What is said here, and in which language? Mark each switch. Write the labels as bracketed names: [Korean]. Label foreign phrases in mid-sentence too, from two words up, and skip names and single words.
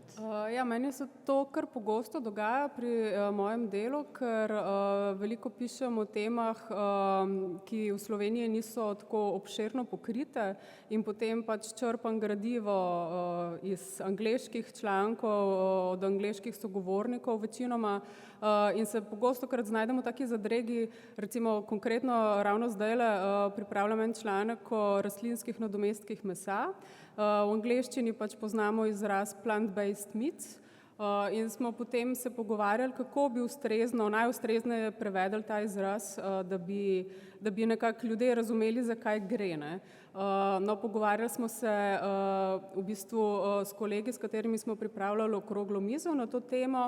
[Slovenian] Meni se to kar pogosto dogaja pri mojem delu, ker veliko pišem o temah, ki v Sloveniji niso tako obširno pokrite, in potem pač črpam gradivo iz angleških člankov, od angleških sogovornikov večinoma, in se pogostokrat znajdem v taki zadregi, recimo konkretno ravno zdajle pripravljam en članek o rastlinskih nadomestkih mesa. V angleščini pač poznamo izraz [English] plant-based meats [Slovenian] in smo potem se pogovarjali, kako bi najustrezneje prevedli ta izraz, da bi nekako ljudje razumeli, za kaj gre. Pogovarjali smo se v bistvu s kolegi, s katerimi smo pripravljali okroglo mizo na to temo.